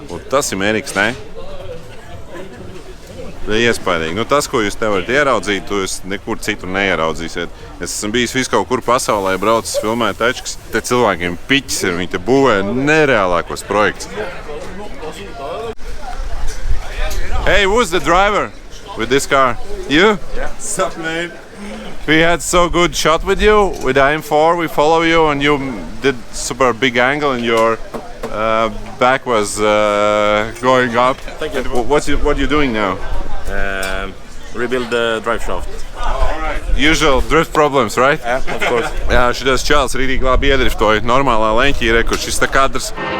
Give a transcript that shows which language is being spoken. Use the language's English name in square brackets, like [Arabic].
[Latvian] Tas ir mērīgs, ne? Iespaidīgi. Nu, tas, ko jūs te varat ieraudzīt, to jūs nekur citur neieraudzīsiet. Es esmu bijis visu kaut kur pasaulē, braucis, filmēt tačkas. Te cilvēkiem piķis ir, viņi te būvē nereālākos projekts. [English] Hey, who's the driver with this car? You? Yeah. Sup, man? We had so good shot with you, with IM4, we follow you and you did super big angle and your back was going up. Thank you. What are you doing now? Rebuild the drive shaft. Usual drift problems, right? Yeah, of course. [Latvian] Jā, šitas čels rītīgi labi iedriftoja. Normālā leņķī ir, kur šis te kadrs.